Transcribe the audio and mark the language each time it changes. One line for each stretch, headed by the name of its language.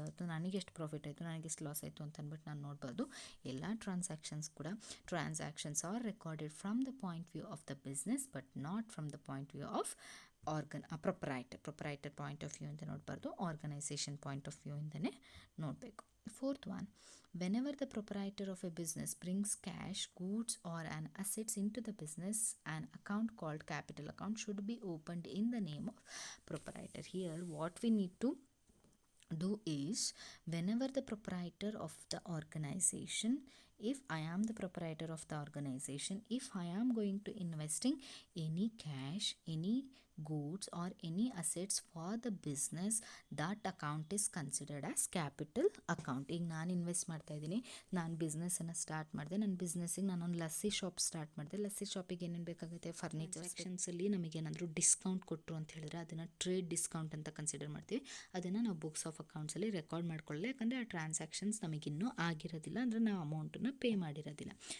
Kannada: ಅವತ್ತು ನನಗೆ ಎಷ್ಟು ಪ್ರಾಫಿಟ್ ಆಯಿತು, ನನಗೆ ಎಷ್ಟು ಲಾಸ್ ಆಯಿತು ಅಂತ ಅಂದ್ಬಿಟ್ಟು ನಾನು ನೋಡ್ಬಾರ್ದು.
English: ಎಲ್ಲ transactions are recorded from the point view of the business but not from the point view of proprietor point of view
Kannada: ಅಂತ ನೋಡಬಾರ್ದು,
English: organization point of view
Kannada: ಇಂದನೇ ನೋಡಬೇಕು.
English: Fourth one, whenever the proprietor of a business brings cash, goods or an assets into the business, an account called capital account should be opened in the name of proprietor. Here what we need to do is, whenever the proprietor of the organization, if I am the proprietor of the organization, if I am going to investing any cash, any goods or any assets for the business, that account is considered as capital account.
Kannada: ಈಗ ನಾನು invest ಮಾಡ್ತಾ ಇದ್ದೀನಿ, ನಾನು ಬಿಸ್ನೆಸ್ಸನ್ನು start ಮಾಡಿದೆ, ನನ್ನ ಬಿಸ್ನೆಸ್ಸಿಗೆ ನಾನೊಂದು lassi shop start ಮಾಡಿದೆ. ಲಸ್ಸಿ ಶಾಪಿಗೆ ಏನೇನು ಬೇಕಾಗುತ್ತೆ, ಫರ್ನಿಚರ್ ಸೆಕ್ಷನ್ಸಲ್ಲಿ ನಮಗೇನಾದರೂ ಡಿಸ್ಕೌಂಟ್ ಕೊಟ್ಟರು ಅಂತ ಹೇಳಿದ್ರೆ ಅದನ್ನು ಟ್ರೇಡ್ ಡಿಸ್ಕೌಂಟ್ ಅಂತ ಕನ್ಸಿಡರ್ ಮಾಡ್ತೀವಿ. ಅದನ್ನು ನಾವು ಬುಕ್ಸ್ ಆಫ್ ಅಕೌಂಟ್ಸಲ್ಲಿ ರೆಕಾರ್ಡ್ ಮಾಡ್ಕೊಳ್ಳಲ್ಲ. ಯಾಕಂದರೆ ಆ ಟ್ರಾನ್ಸಾಕ್ಷನ್ಸ್ ನಮಗಿನ್ನೂ ಆಗಿರೋದಿಲ್ಲ, ಅಂದರೆ ನಾವು ಅಮೌಂಟನ್ನು ಪೇ ಮಾಡಿರೋದಿಲ್ಲ.